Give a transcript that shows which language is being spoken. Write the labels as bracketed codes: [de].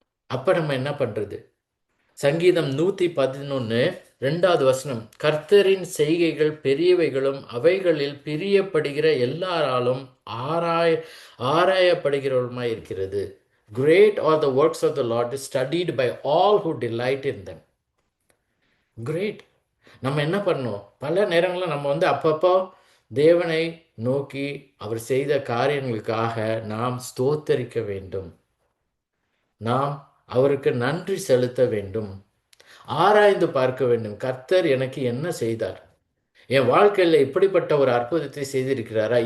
[ta] அப்ப நம்ம என்ன பண்றது? சங்கீதம் 111 வசனம், கர்த்தரின் செய்கைகள் பெரியவைகளும் அவைகளில் பிரியப்படுகிற எல்லாராலும் ஆராயப்படுகிறவருமாய் இருக்கிறது. [en] Great are the works of the Lord, studied by all who delight in them. [ta] Great. நம்ம என்ன பண்ணோம்? பல நேரங்களில் நம்ம வந்து அப்பப்போ தேவனை நோக்கி அவர் செய்த காரியங்களுக்காக நாம் ஸ்தோத்தரிக்க வேண்டும். நாம் அவருக்கு நன்றி செலுத்த வேண்டும். ஆராய்ந்து பார்க்க வேண்டும். கர்த்தர் எனக்கு என்ன செய்தார்? என் வாழ்க்கையில் இப்படிப்பட்ட ஒரு அற்புதத்தை செய்திருக்கிறாரா?